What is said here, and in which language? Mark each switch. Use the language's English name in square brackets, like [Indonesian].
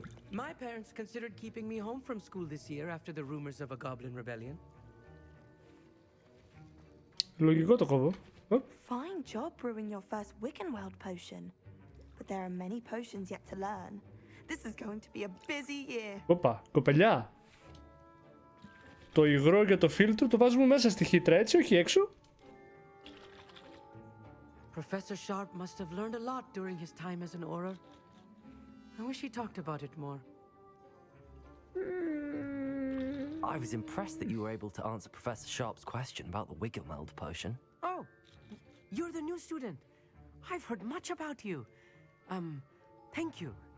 [English] My parents considered keeping me home from school this year after the rumors of a goblin rebellion. [Greek] Λογικό το κόβω. [English] Fine job brewing your first Wiggenweld potion. But there are many potions yet to learn. This is going to be a busy year. [Greek] Όπα, κοπελιά. Το υγρό και το φίλτρο το βάζουμε μέσα στη χύτρα, έτσι, όχι έξω. [English] Professor Sharp must have learned a lot during his time as an Auror. I wish he talked about it more. I was impressed that you were able to answer Professor Sharp's question about the Wiggenweld potion. Oh, you're the new student. I've heard much about you. Thank you.